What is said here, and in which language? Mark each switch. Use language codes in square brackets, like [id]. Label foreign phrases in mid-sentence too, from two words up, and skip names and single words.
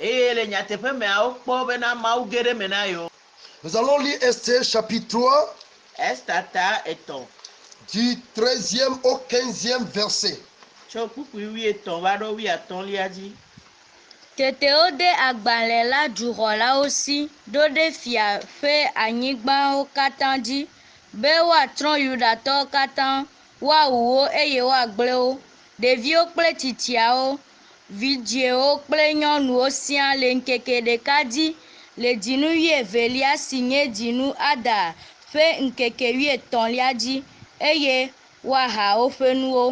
[fr] Nous allons lire Esther chapitre 3. Du 13e au 15e verset. [ee] Tètèwo de agbalẽ la duxɔlawo si ɖo ɖe fia ƒe anyigbawo katã dzi be woatrɔ Yudatɔwo katã woawu wo eye woagblẽ wo. Ɖeviwo kple tsitsiawo, vidzĩwo kple nyɔnuwo siaa le ŋkeke ɖeka dzi le dzinu 12 si nye dzinu Ada ƒe ŋkeke 13 dzi eye woaha woƒe nuwo.